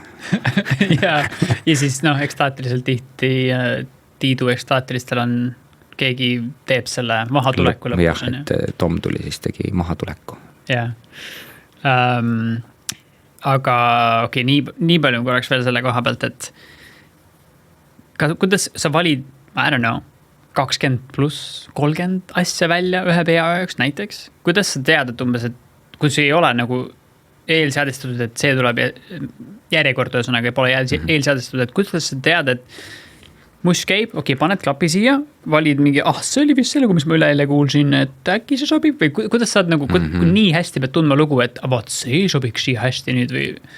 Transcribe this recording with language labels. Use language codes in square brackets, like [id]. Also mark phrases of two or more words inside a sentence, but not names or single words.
[et] ja siis ekstaatiliselt tihti Tiidu ekstaatilistel on keegi teeb selle mahatuleku lõpus. Jah, et Tom tuli siis tegi mahatuleku. Jah. Aga okei, nii palju korraks veel selle koha pealt, et kuidas sa valid, [en] I don't know, [et] 20+30 asja välja ühe pea jaoks näiteks? Kuidas sa tead, et umbes, et kui see ei ole nagu eelseadistatud, et see tuleb järjekord ühesõnaga ei pole eelseadistatud, et kuidas sa tead, et mush käib, okei, paned klapi siia, valid mingi, see oli vist selle, mis ma üle kuulsin, et äkki see sobib või kuidas saad nagu nii hästi pead tundma lugu, et vaat see sobiks siia hästi nüüd või?